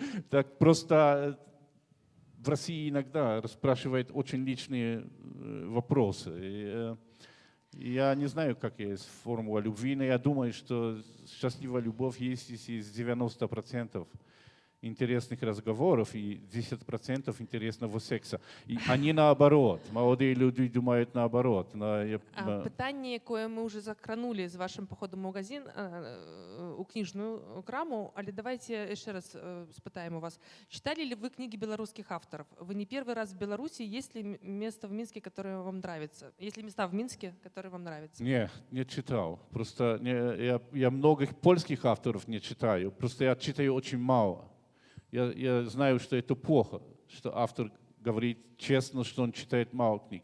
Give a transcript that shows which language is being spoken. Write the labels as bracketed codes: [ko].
[ru] Так просто в России иногда спрашивают очень личные вопросы. Я не знаю, какая есть формула любви, но я думаю, что счастливая любовь есть из 90% интересных разговоров и 10% интересного секса. А не наоборот. Молодые люди думают наоборот. [uk] Питання, яке ми вже закранули з вашим походом в магазин, у книжную краму, але давайте еще раз спитаємо вас. [ru] Читали ли вы книги белорусских авторов? Вы не первый раз в Беларуси. Есть ли место в Минске, которое вам нравится? Есть ли места в Минске, которые вам нравятся? Не читал. Просто я многих польских авторов не читаю. Просто я читаю очень мало. Я знаю, что это плохо, что автор говорит честно, что он читает мало книг.